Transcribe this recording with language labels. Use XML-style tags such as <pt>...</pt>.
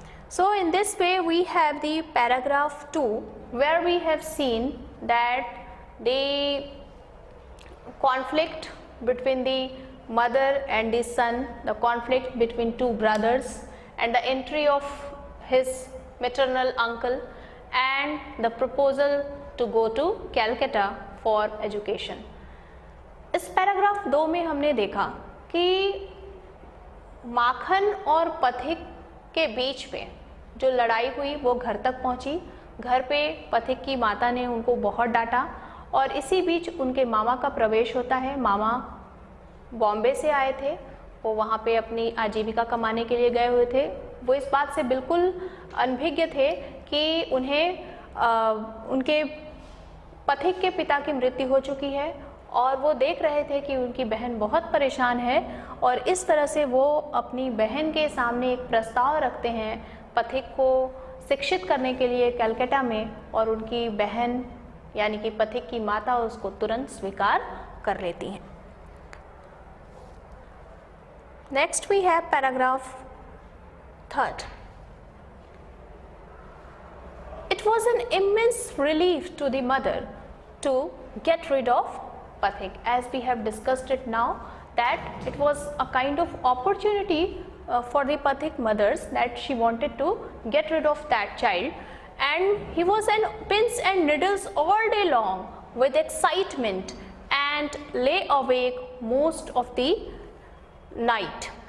<en>So in this way we have the paragraph 2, where we have seen that the conflict between the mother and the son, the conflict between two brothers, and the entry of his maternal uncle, and the proposal to go to Calcutta for education.</en> <hi>इस paragraph 2 में हमने देखा कि माखन और पथिक के बीच में जो लड़ाई हुई वो घर तक पहुंची। घर पे पथिक की माता ने उनको बहुत डांटा, और इसी बीच उनके मामा का प्रवेश होता है। मामा बॉम्बे से आए थे, वो वहाँ पे अपनी आजीविका कमाने के लिए गए हुए थे। वो इस बात से बिल्कुल अनभिज्ञ थे कि उन्हें उनके पथिक के पिता की मृत्यु हो चुकी है, और वो देख रहे थे कि उनकी बहन बहुत परेशान है और इस तरह से वो अपनी बहन के सामने एक प्रस्ताव रखते हैं पथिक को शिक्षित करने के लिए कलकत्ता में, और उनकी बहन यानी कि पथिक की माता उसको तुरंत स्वीकार कर लेती हैं।</hi> <en>Next we have paragraph 3rd. It was an immense relief to the mother to get rid of Pathik, as we have discussed it now, that it was a kind of opportunity for the Pathik mothers, that she wanted to get rid of that child, and he was on pins and needles all day long with excitement and lay awake most of the night.</en>